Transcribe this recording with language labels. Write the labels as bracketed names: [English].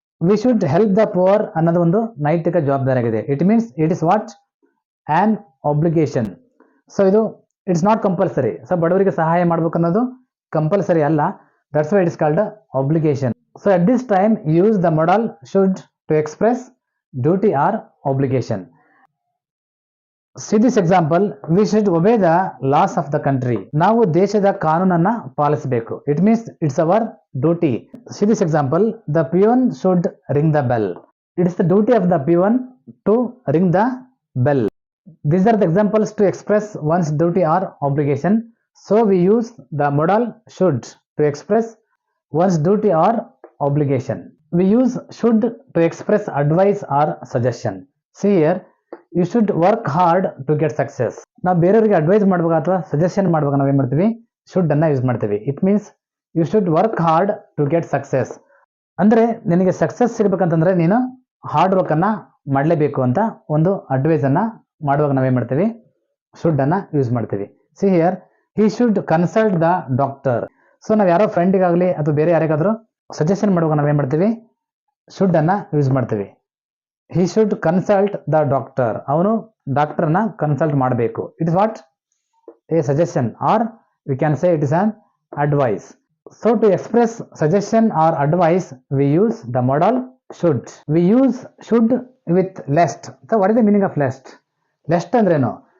[English] we should help the poor [Kannada] ಅನ್ನೋದು ಒಂದು ನೈತಿಕ ಜವಾಬ್ದಾರಿ ಆಗಿದೆ. [English] It means it is what an obligation. [Kannada] So ಇದು [English] It's not compulsory. [Kannada] ಸೊ ಬಡವರಿಗೆ ಸಹಾಯ ಮಾಡಬೇಕು ಅನ್ನೋದು ಕಂಪಲ್ಸರಿ ಅಲ್ಲ. [English] That's why it is called obligation. So at this time use the model should to express duty or obligation. See this example, we should obey the laws of the country. [Kannada] ನಾವು ದೇಶದ ಕಾನೂನನ್ನ ಪಾಲಿಸಬೇಕು. [English] It means it's our duty. See this example, the peon should ring the bell. It is the duty of the peon to ring the bell. These are the examples to express one's duty or obligation. So we use the modal should to express one's duty or obligation. We use should to express advice or suggestion. [Kannada] See here, [English] You should work hard to get success. [Kannada] ನಾವು ಬೇರೆಯವರಿಗೆ advice ಮಾಡುವಾಗ ಅಥವಾ suggestion ಮಾಡುವಾಗ ನಾವು ಏನು ಮಾಡ್ತೀವಿ, should ಅನ್ನ use ಮಾಡ್ತೀವಿ. [English] It means you should work hard to get success. [Kannada] ಅಂದ್ರೆ ನಿನಗೆ ಸಕ್ಸಸ್ ಸಿಗ್ಬೇಕಂತಂದ್ರೆ ನೀನು ಹಾರ್ಡ್ ವರ್ಕ್ ಅನ್ನ ಮಾಡಲೇಬೇಕು ಅಂತ ಒಂದು ಅಡ್ವೈಸ್ ಅನ್ನ ಮಾಡುವಾಗ ನಾವೇನ್ ಮಾಡ್ತೀವಿ, ಶುಡ್ ಅನ್ನ ಯೂಸ್ ಮಾಡ್ತೀವಿ. See here, [English] He should consult the doctor. [Kannada] So ನಾವು ಯಾರೋ ಫ್ರೆಂಡಿಗಾಗಲಿ ಅಥವಾ ಬೇರೆ ಯಾರಿಗಾದ್ರೂ ಸಜೆಷನ್ ಮಾಡುವಾಗ ನಾವೇನ್ ಮಾಡ್ತೀವಿ, ಶುಡ್ ಅನ್ನ ಯೂಸ್ ಮಾಡ್ತೀವಿ. [English] he should consult the doctor. [Kannada] ಅವನು ಡಾಕ್ಟರ್ನ ಕನ್ಸಲ್ಟ್ ಮಾಡಬೇಕು. [English] It is what a suggestion or we can say it is an advice. So to express suggestion or advice we use the model should. We use should with lest. So what is the meaning of lest? [Kannada] Lest ಅಂದ್ರೇನು?